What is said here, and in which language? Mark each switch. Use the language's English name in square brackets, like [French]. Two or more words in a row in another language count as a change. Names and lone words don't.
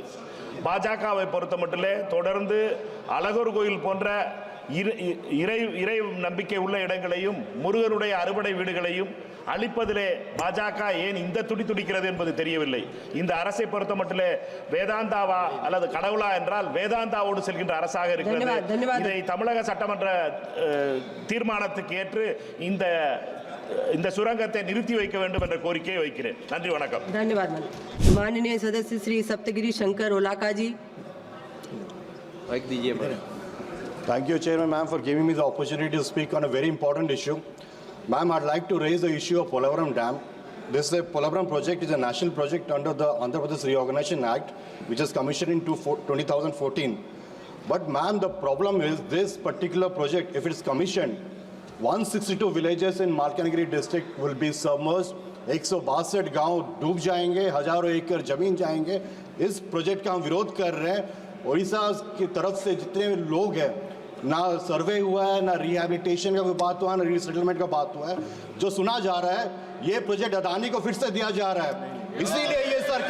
[Tamil] பாஜகவை பொறுத்தமட்டிலே தொடர்ந்து அழகர் கோயில் போன்ற இறை நம்பிக்கை உள்ள இடங்களையும் முருகனுடைய அறுபடை வீடுகளையும் அழிப்பதிலே பாஜக ஏன் இந்த துடிக்கிறது என்பது தெரியவில்லை. இந்த அரசை பொறுத்தமட்டிலே வேதாந்தாவா அல்லது கடவுளா என்றால் வேதாந்தாவோடு செல்கின்ற அரசாக இருக்கிறது. இதை தமிழக சட்டமன்ற தீர்மானத்துக்கு ஏற்று இந்த சுரங்கத்தை நிறுத்தி வைக்க வேண்டும் என்ற கோரிக்கையை வைக்கிறேன். நன்றி, வணக்கம். [Hindi] धन्यवाद। माननीय सदस्य श्री सप्तगिरी शंकर ओलाका जी। [English] Thank you, Chairman, ma'am, for giving me the opportunity to speak on a very important issue. Ma'am, I'd like to raise the issue of Polavaram Dam. This Polavaram project is a national project under the Andhra Pradesh Reorganization Act, which is commissioned in 2014. But, ma'am, the problem is this particular project, if it's commissioned, 162 villages in Malkangiri district will be submerged. [Hindi] 162 गांव डूब जाएंगे, हजारों एकड़ जमीन जाएंगे. इस प्रोजेक्ट का हम विरोध कर रहे हैं. ओडिशा की तरफ से जितने लोग हैं, ना सर्वे हुआ है, ना रिहैबिलिटेशन का कोई बात हुआ है, ना रीसेटलमेंट का बात हुआ है. जो सुना जा रहा है, ये प्रोजेक्ट अदानी को फिर से दिया जा रहा है.